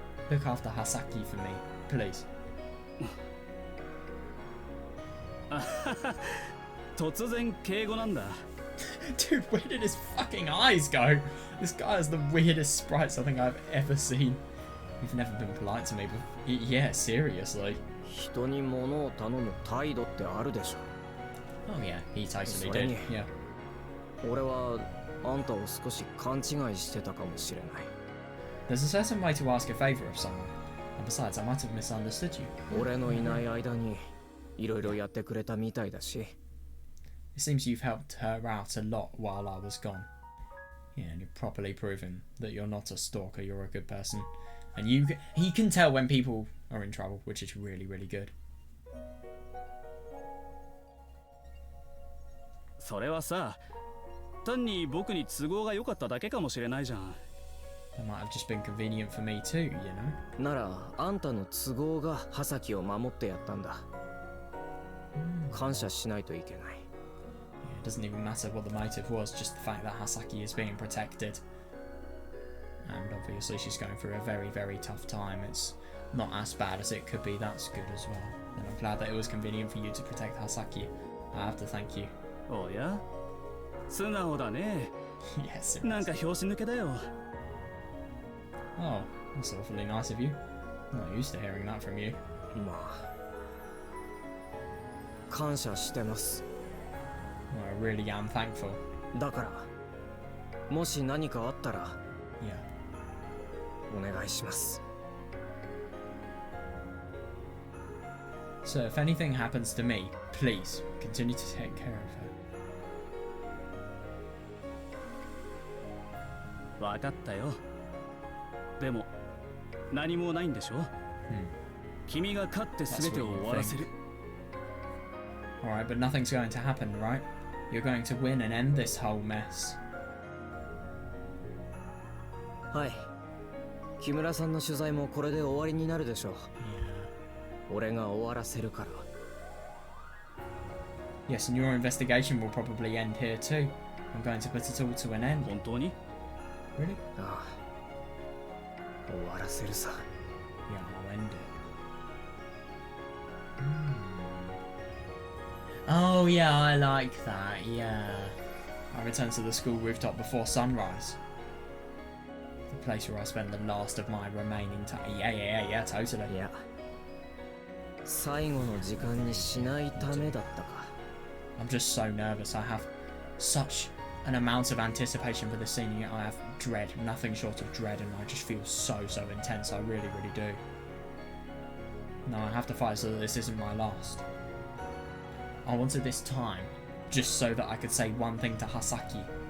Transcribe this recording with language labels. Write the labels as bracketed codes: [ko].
[en] Look after Hasaki for me, please. [ja] 突然敬語なんだ。 [en] Dude, where did his fucking eyes go? This guy has the weirdest sprites I think I've ever seen. You've never been polite to me before. Yeah, seriously. [ja] 人に物を頼む態度ってあるでしょ。 [en] Oh yeah, he totally Sorry. did. Yeah. [ja] 俺はあんたを少し勘違いしてたかもしれない。 [en] There's a certain way to ask a favor of someone. And besides, I might have misunderstood you. [ja] 俺のいない間にいろいろやってくれたみたいだし。 [en] It seems you've helped her out a lot while I was gone. Yeah, and you've properly proven that you're not a stalker, you're a good person. And he can tell when people are in trouble, which is really, really good. [ja] それはさ、単に僕に都合が良かっただけかもしれないじゃん。 [en] That might have just been convenient for me too, you know? [ja] ならあんたの都合が葉崎を守ってやったんだ。感謝しないといけない。 [en] It doesn't even matter what the motive was, just the fact that Hasaki is being protected. And obviously she's going through a very, very tough time. It's not as bad as it could be, that's good as well. And I'm glad that it was convenient for you to protect Hasaki. I have to thank you. [ja] おや？素直だね。 [en] Yes. [ja] なんか拍子抜けだよ。 [en] Oh, that's awfully nice of you. I'm not used to hearing that from you. [ja] まあ感謝してます。 [en] Well, I really am thankful. [ja] だからもし何かあったら [en] Yeah. [ja] お願いします。 [en] So if anything happens to me, please continue to take care of her. [ja] わかったよ。でも何もないんでしょ？君が勝って全てを終わらせる。 [en] Alright, but nothing's going to happen, right? You're going to win and end this whole mess. [ja] はい。木村さんの取材もこれで終わりになるでしょう。 [en] Yeah. [ja] 俺が終わらせるから。 [en] Yes, and your investigation will probably end here too. I'm going to put it all to an end. [ja] 本当に？ [en] Really? [ja] ああ。終わらせるさ。 [en] Yeah, I'll end it. Oh yeah, I like that, yeah. I return to the school rooftop before sunrise. The place where I spend the last of my remaining time. Yeah, totally. [ja] いや。最後の時間にしないためだったか。 [en] I'm just so nervous. I have such an amount of anticipation for this scene, and yet I have dread, nothing short of dread, and I just feel so intense. I really do. No, I have to fight so that this isn't my last. I wanted this time just so that I could say one thing to Hasaki.